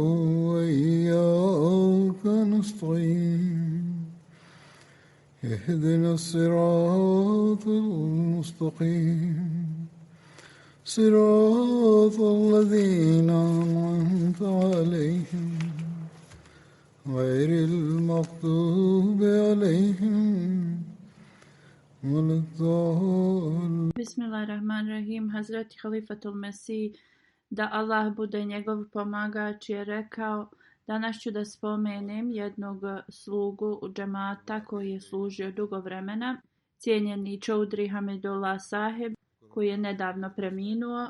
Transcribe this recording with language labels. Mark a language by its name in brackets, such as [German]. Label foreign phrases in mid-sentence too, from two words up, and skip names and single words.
[Arabic] وإياك نستعين اهدنا الصراط المستقيم صراط الذين أنعمت عليهم غير المغضوب عليهم ولا الضالين. بسم الله الرحمن الرحيم. [Bosnian] Hazreti Halifatul Mesih, da Allah bude njegov pomagač, je rekao: danas ću da spomenem jednog slugu u džemata koji je služio dugo vremena, cijenjeni Čoudri Hamidullah Sahib, koji je nedavno preminuo.